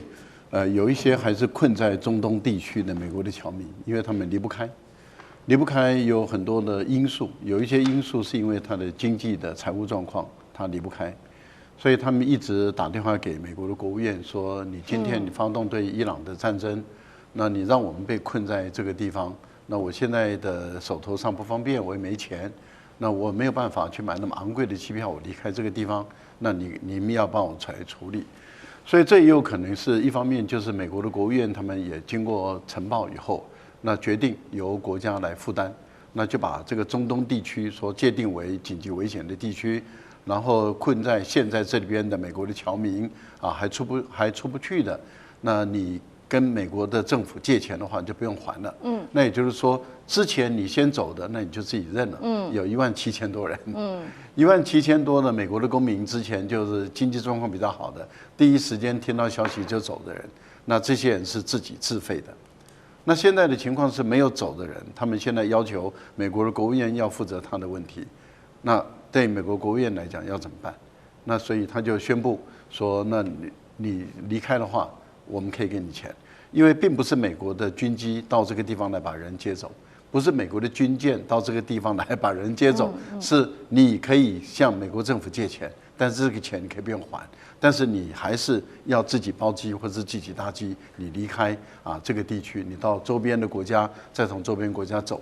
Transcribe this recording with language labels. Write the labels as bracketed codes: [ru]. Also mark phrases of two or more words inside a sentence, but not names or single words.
[zh] 有一些還是困在中東地區的美國的僑民，因為他們離不開有很多的因素，有一些因素是因為他的經濟的財務狀況，他離不開，所以他們一直打電話給美國的國務院說：你今天你發動對伊朗的戰爭，那你讓我們被困在這個地方，那我現在的手頭上不方便，我也沒錢，那我沒有辦法去買那麼昂貴的機票，我離開這個地方，那你們要幫我來處理。所以這也有可能是一方面，就是美國的國務院他們也經過呈報以後，那決定由國家來負擔，那就把這個中東地區所界定為緊急危險的地區，然後困在現在這裡邊的美國的僑民還出不去的，那你跟美國的政府借錢的話，你就不用還了。那也就是說，之前你先走的，那你就自己認了。有17000多人。17000多的美國的公民，之前就是經濟狀況比較好的，第一時間聽到消息就走的人，那這些人是自己自費的。那現在的情況是沒有走的人，他們現在要求美國的國務院要負責他的問題。那對美國國務院來講要怎麼辦？那所以他就宣布說，那你離開的話，我們可以給你錢。因為並不是美國的軍機到這個地方來把人接走，不是美國的軍艦到這個地方來把人接走，是你可以向美國政府借錢，但是這個錢你可以不用還，但是你還是要自己包機或者是自己搭機，你離開這個地區，你到周邊的國家，再從周邊國家走。